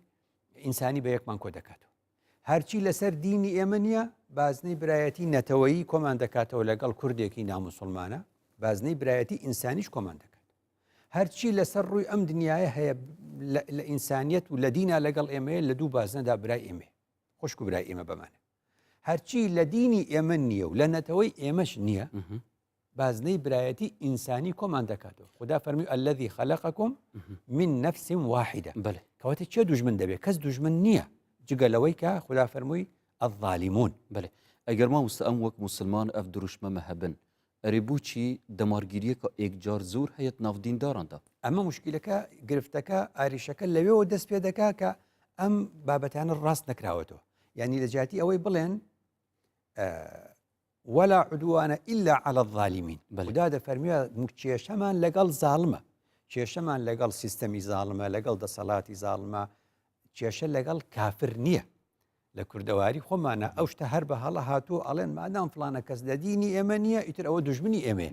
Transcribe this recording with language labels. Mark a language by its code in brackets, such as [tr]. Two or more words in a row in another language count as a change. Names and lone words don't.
[ckb] ئینسانی بە یەکمان کۆ دەکاتەوە هەرچی لەسەر دینی ئێمە نییە بازنەی برایەتی نەتەوەیی کۆمان دەکاتەوە لەگەڵ کوردێکی ناموسڵمانە بازنەی برایەتی ئینسانیش کۆمان دەکات هەرچی لەسەر ڕووی ئەم دنیاە هەیە لە ئینسانیەت و لە دینا لەگەڵ ئێمەیە لە دوو بازنەدا برای ئێمە خوشک و برای ئێمە بمانە هەرچی لە دینی ئێمە نییە و لە نەتەوەی ئێمەش نییە بازنەی برایەتی ئینسانی کۆمان دەکاتەوە. خدا فەرمی [ar] الذي خلقكم من نفس واحدة. [ckb] بله کەواتە چێ دوژمن دەبێت؟ کەس دوژمن نییە جگەلەوەی کە خدا فەرمووی الظالمون. بله ئەگەر مامۆستا ئەم وەک مسلمان ئەف دروشمەمە هەبن ئەرێ بۆچی دەمارگیریەکە ئێکجار زۆر هەیەت ناودینداراندا؟ ئەمە مشکلەکە گرفتەکە ئاریشەکە لەوێەوە دەست پێ دەکا کە ئەم بابەتانە ڕاست نەکراوەتەوە. یعنی لە جاتی ئەوەی بڵێن [ar] ولا عدوانە إلا على الظالمين. [ckb] خدا دەفەرمیوە کێشەمان لەگەڵ زاڵمە، کێشەمان لەگەڵ سیستەمی زاڵمە، لەگەڵ دەسەڵاتی زاڵمە، کێشە لەگەڵ کافر نییە. لە کوردەواری خۆمانە ئەو شتە هەر بە هەڵە هاتووە ئەڵێن مادام فلانە کەس لە دینی ئێمە نییە ئیتر ئەوە دوژمنی ئێمێ.